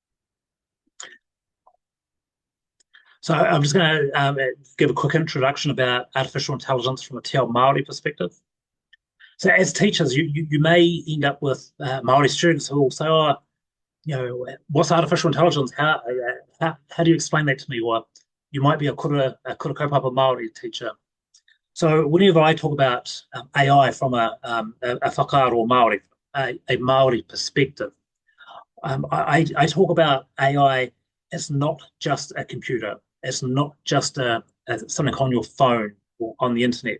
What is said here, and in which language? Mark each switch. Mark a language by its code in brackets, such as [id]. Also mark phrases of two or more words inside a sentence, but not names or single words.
[en] So I'm just going to give a quick introduction about artificial intelligence from a Te Ao Māori perspective. So as teachers, you may end up with Māori students who will say, oh, what's artificial intelligence? How do you explain that to me? Or you might be a [mi] kura kaupapa Māori [en] teacher. So whenever I talk about AI from a [mi] whakaaro Māori, [en] a Māori perspective, I talk about AI as not just a computer. It's not just something on your phone or on the internet.